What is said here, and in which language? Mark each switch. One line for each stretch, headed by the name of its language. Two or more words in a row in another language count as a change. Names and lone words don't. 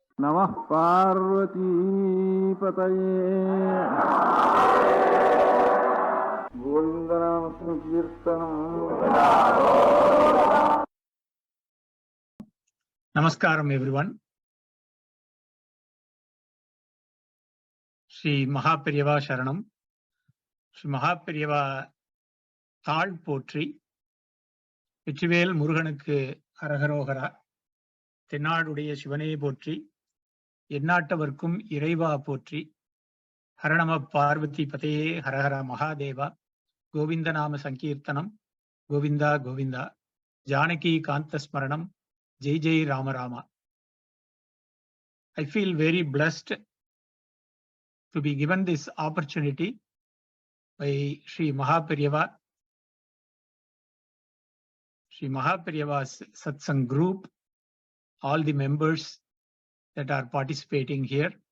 Sanskrit: नमः पार्वती पतये गोविन्दनाम संकीर्तनम्.
English: Namaskaram everyone. Sri MahaPeriyavaa Charanam.
Tamil: Sri MahaPeriyavaa தாழ் போற்றி. வெற்றிவேல் முருகனுக்கு அரகரோகரா. தென்னாடுடைய சிவனே போற்றி. எந்நாட்டவர்க்கும் இறைவா போற்றி.
Sanskrit: हरणम पार्वती पतये हरहर महादेवा. गोविन्द नाम संकीर्तनम् गोविन्दा गोविन्दा. जानकी कान्त स्मरणम् जय जय राम रामा.
English: I feel very blessed to be given this opportunity by Sri MahaPeriyavaa, Sri MahaPeriyavaa's Satsang group, all the members that are participating here.